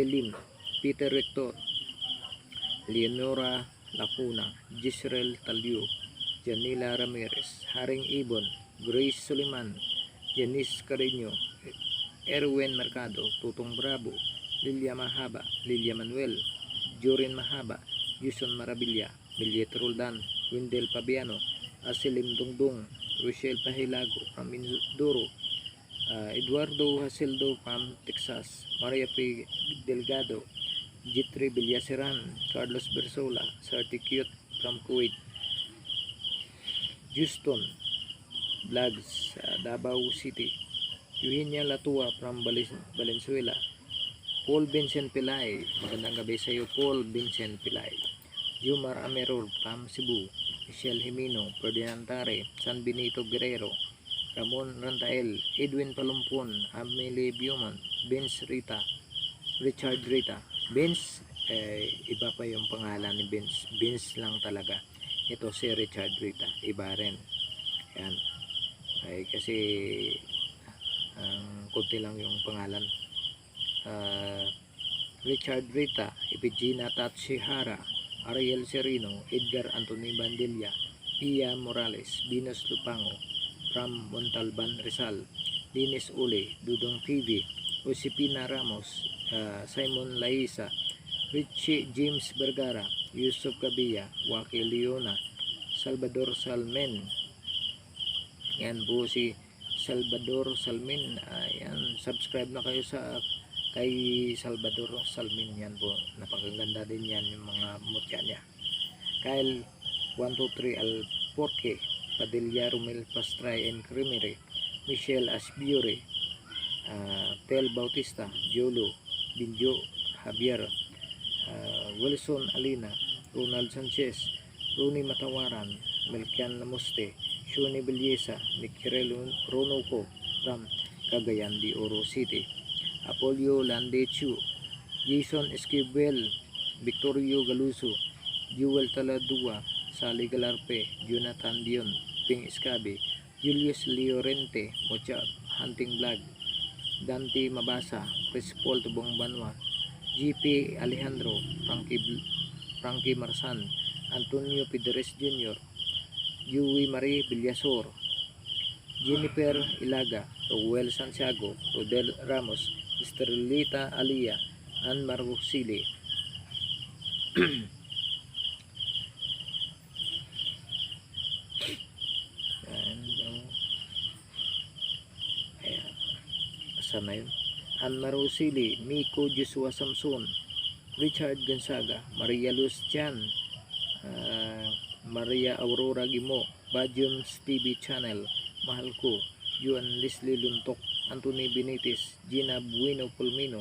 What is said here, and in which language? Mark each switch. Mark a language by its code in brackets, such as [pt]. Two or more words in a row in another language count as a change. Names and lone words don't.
[tl] Lim, Peter Rector, Leonora Lacuna, Gisrel Talio, Janila Ramirez, Haring Ibon, Grace Suliman, Janice Carreño, Erwin Mercado, Tutong Bravo, Lilia Mahaba, Lilia Manuel, Jorin Mahaba, Yuson Marabilia, Billet Roldan, Wendel Pabiano, Asilim Dungdung, Rochelle Pahilago from Mindoro, Eduardo Hasildo from Texas, Maria P. Delgado, Jitri Villaseran, Carlos Bersola, Certicute from Kuwait, Houston Vlogs, Davao City, Eugenia Latua from Valenzuela, Paul Vincent Pilay, magandang gabi sa iyo Paul Vincent Pilay, Jumar Amerol from Cebu, Michelle Jimeno, Ferdinand Tare, San Benito Guerrero, Ramon Rantael, Edwin Palumpon, Amelie Bioman, Vince Rita, Richard Rita. Vince, iba pa yung pangalan ni Vince. Vince lang talaga. Ito si Richard Rita, iba rin. Yan. Kasi konti lang yung pangalan. Richard Rita, Epigina Tatsihara, Ariel Serino, Edgar Anthony Bandilla, Pia Morales, Venus Lupango, from Montalban, Rizal, Dennis Ule, Dudong TV, Josepina Ramos, Simon Laisa, Richie James Vergara, Yusuf Gabia, Waki Leona, Salvador Salmen. Yan po si Salvador Salmen. Yan, subscribe na kayo sa kay Salvador Salmen. Yan po, napakaganda din yan yung mga mutya niya. Kyle 123 Alporque, Padilla Romel Pastray and Cremery, Michelle Asbiore, Tel Bautista, Jolo, Binjo Javier, Wilson Alina, Ronald Sanchez, Roni Matawaran, Melkian Lamuste, Shuni Belleza, Nikirel Ronoco from Cagayan de Oro City, Apolio Landechu, Jason Esquivel, Victorio Galuso, Jewel Taladua, Sally Galarpe, Jonathan Dion, Ping Escabe, Julius Llorente, Mocha Hunting Vlog, Dante Mabasa, Chris Paul Tubong Banwa, GP Alejandro, Frankie Marsan, Antonio Pidores Jr., Yui Marie Villasor, Jennifer Ilaga, Rowel Santiago, Rodel Ramos, Estrelita Alia, Ann Marusili. Saan na yun? Ann Marusili, Miko Joshua Samson, Richard Gonzaga, Maria Luz Chan, Maria Aurora Gimo, Bajums TV Channel, Mahal ko, Juan Leslie Luntok, Anthony Benitez, Gina Bueno Pulmino.